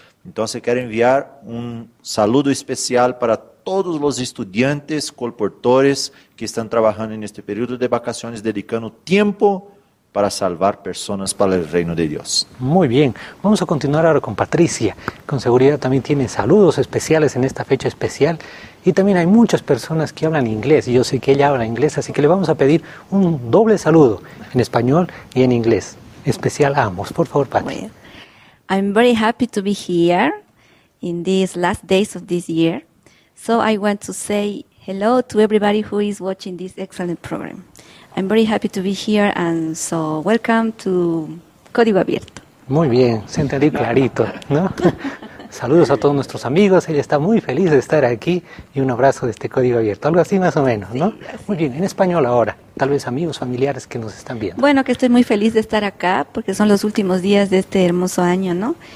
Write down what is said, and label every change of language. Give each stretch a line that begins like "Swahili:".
Spanish: Entonces quiero enviar un saludo especial para todos los estudiantes colportores que están trabajando en este periodo de vacaciones, dedicando tiempo para salvar personas para el reino de Dios. Muy bien, vamos a continuar ahora con Patricia. Con seguridad también tiene saludos especiales en esta fecha especial. Y también hay muchas personas que hablan inglés, y yo sé que ella habla inglés, así que le vamos a pedir un doble saludo en español y en inglés. Especial a ambos, por favor, Pati.
English: I'm very happy to be here in these last days of this year. So I want to say hello to everybody who is watching this excellent program. I'm very happy to be here and so welcome to Código Abierto.
Spanish: Muy bien, se entendió clarito, ¿no? Saludos a todos nuestros amigos, ella está muy feliz de estar aquí y un abrazo de este Código Abierto, algo así más o menos, ¿no? Sí, muy bien, en español ahora, tal vez amigos, familiares que nos están viendo. Bueno, que estoy muy feliz de estar acá porque son los últimos días de este hermoso año, ¿no?